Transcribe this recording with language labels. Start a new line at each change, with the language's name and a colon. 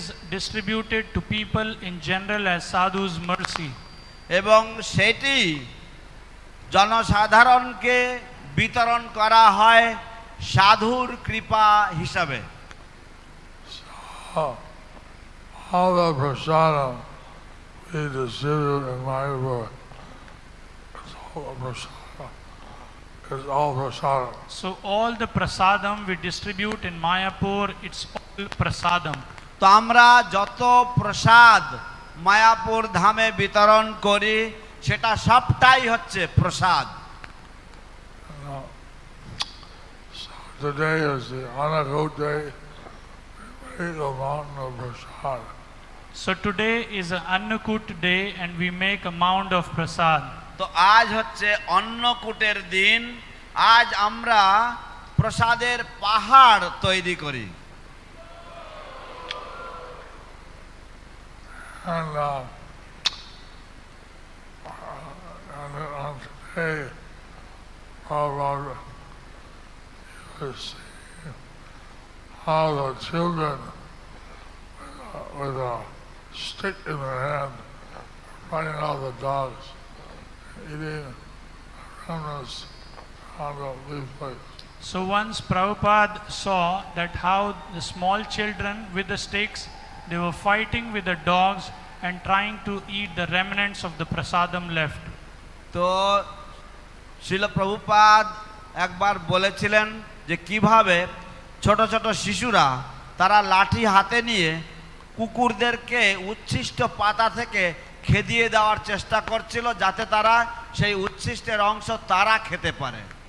English: distributed to people in general as sadhu's mercy.
Bangla: এবং সেটি জনসাধারণকে বিতরণ করা হয় সাধুর কৃপা হিসাবে।
English: So, all the prasadam we distribute in Mayapur, it's all prasadam. It's all prasadam. So all the prasadam we distribute in Mayapur, it's all prasadam.
Bangla: তো আমরা যত প্রসাদ মায়াপুর ধামে বিতরণ করি সেটা সবটাই হচ্ছে প্রসাদ।
English: Now, so today is the Anakut day. We make a mountain of prasad. So today is an Annakut day and we make a mound of prasad.
Bangla: তো আজ হচ্ছে অন্নকূটের দিন, আজ আমরা প্রসাদের পাহাড় তৈরি করি।
English: And on today, Prabhupada was seeing how the children with a stick in their hand running out the dogs, eating remnants on the leaflets. So once Prabhupada saw that how the small children with the sticks, they were fighting with the dogs and trying to eat the remnants of the prasadam left.
Bangla: তো শিল প্রভুপাদ একবার বলেছিলেন যে কিভাবে ছোট ছোট শিশুরা তারা লাঠি হাতে নিয়ে কুকুরদেরকে উচ্ছিষ্ট পাতা থেকে খেদিয়ে দেওয়ার চেষ্টা করছিল যাতে তারা সেই উচ্ছিষ্টের অংশ তারা খেতে পারে।